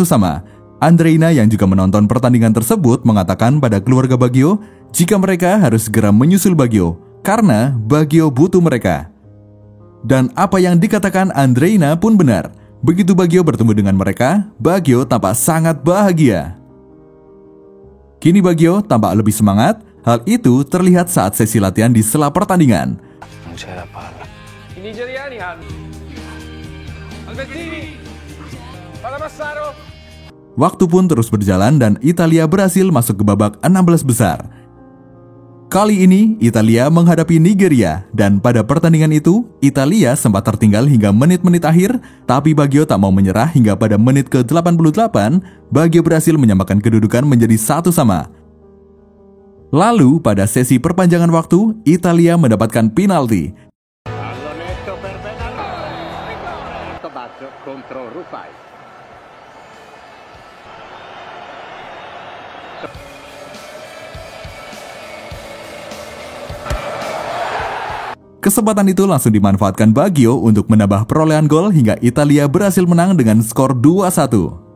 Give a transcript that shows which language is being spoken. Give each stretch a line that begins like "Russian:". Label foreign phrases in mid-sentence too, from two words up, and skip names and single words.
Indonesian: Andreina yang juga menonton pertandingan tersebut mengatakan pada keluarga Baggio jika mereka harus segera menyusul Baggio karena Baggio butuh mereka. Dan apa yang dikatakan Andreina pun benar. Begitu Baggio bertemu dengan mereka, Baggio tampak sangat bahagia. Kini Baggio tampak lebih semangat. Hal itu terlihat saat sesi latihan di sela pertandingan.
Italian: Non c'è la palla. I nigeriani hanno. Albertini. Palla Massaro.
Indonesian: Waktu pun terus berjalan dan Italia berhasil masuk ke babak 16 besar. Kali ini Italia menghadapi Nigeria dan pada pertandingan itu Italia sempat tertinggal hingga menit-menit akhir, tapi Baggio tak mau menyerah hingga pada menit ke-88 Baggio berhasil menyamakan kedudukan menjadi 1-1. Lalu pada sesi perpanjangan waktu Italia mendapatkan penalti.
Italian: Pallonetto per Benalò. Baggio contro Rufai.
Indonesian: Kesempatan itu langsung dimanfaatkan Baggio untuk menambah perolehan gol hingga Italia berhasil menang dengan skor 2-1.